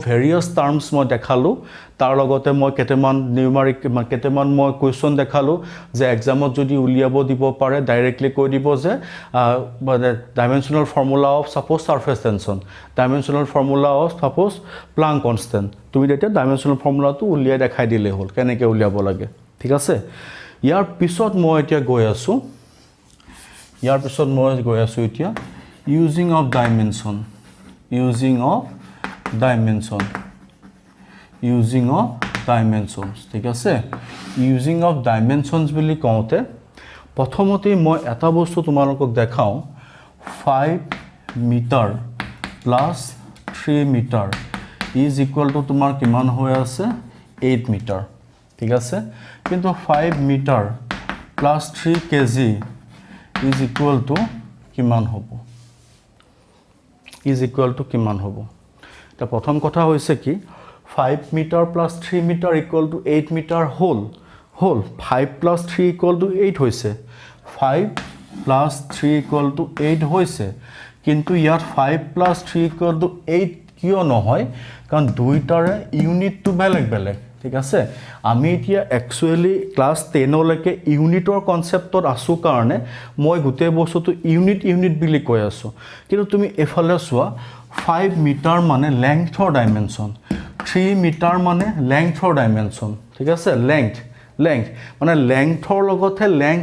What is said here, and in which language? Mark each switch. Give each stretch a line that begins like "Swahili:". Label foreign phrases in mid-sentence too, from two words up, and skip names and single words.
English: various terms
Assamese: মই দেখালো তাৰ লগতে মই কেটেমান নিউমাৰিক কেটেমান মই কোৱেশ্চন দেখালো যে এক্সামত যদি উলিয়াব দিব পাৰে ডাইৰেক্টলি কৈ দিব যে
English: dimensional formula of suppose surface tension dimensional formula of suppose Planck constant
Assamese: তুমি তেতিয়া ডাইমেনশনাল ফৰ্মুলাটো উলিয়াই দেখাই দিলে হ'ল কেনেকৈ উলিয়াব লাগে ঠিক আছে ইয়াৰ পিছত মই এতিয়া গৈ আছো এতিয়া
English: using of dimension
Assamese: ঠিক আছে
English: using of dimensions
Assamese: বুলি কওঁতে প্ৰথমতে মই এটা বস্তু তোমালোকক দেখাও 5
English: metre plus 3 metre is equal to
Assamese: তোমাৰ কিমান হৈ আছে 8 মিটাৰ ঠিক আছে কিন্তু 5
English: metre plus 3 kg is equal to
Assamese: কিমান হ'ব কিমান হ'ব তা প্ৰথম কথা হৈছে কি 5
English: metre plus 3 metre equal to 8 metre whole 5 plus 3 equal to 8
Assamese: হৈছে
English: 5 plus 3 equal to 8
Assamese: হৈছে কিন্তু ইয়াত
English: 5 plus 3 equal to 8
Assamese: কিয় নহয় কাৰণ দুইটাৰে ইউনিটটো বেলেগ ঠিক আছে আমি এতিয়া একচুয়ালি ক্লাস 10 লৈকে ইউনিটৰ কনসেপ্টত আছো কাৰণে মই গোটেই বস্তুটো ইউনিট বুলি কৈ আছো কিন্তু তুমি এফালে চোৱা 5 মিটাৰ মানে লেংথৰ ডাইমেনশন 3 মিটাৰ মানে লেংথৰ ডাইমেনশন ঠিক আছে লেংথ মানে লেংথৰ লগতে লেংথ